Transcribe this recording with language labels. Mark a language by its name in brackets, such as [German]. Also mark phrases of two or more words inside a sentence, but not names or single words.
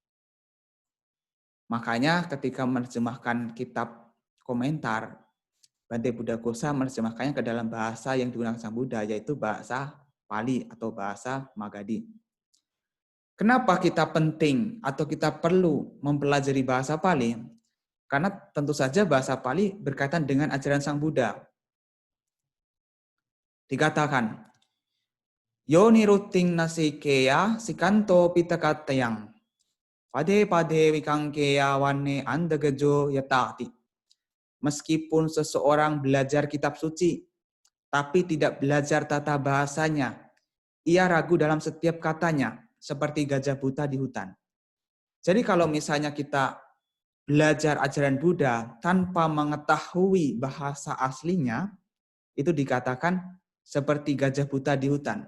[Indonesian] Makanya ketika menerjemahkan kitab komentar, Bante Buddha Ghosa menerjemahkannya ke dalam bahasa yang digunakan Sang Buddha, yaitu bahasa Pali atau bahasa Magadhi. Kenapa kita penting atau kita perlu mempelajari bahasa Pali? Karena tentu saja bahasa Pali berkaitan dengan ajaran Sang Buddha. Dikatakan, [Pali] Yo niruting nasikeya sikanto pitakatayang. Pade wikangkeya wane andagejo yatati. [Indonesian] Meskipun seseorang belajar kitab suci, tapi tidak belajar tata bahasanya, ia ragu dalam setiap katanya, seperti gajah buta di hutan. Jadi kalau misalnya kita belajar ajaran Buddha tanpa mengetahui bahasa aslinya, itu dikatakan seperti gajah buta di hutan.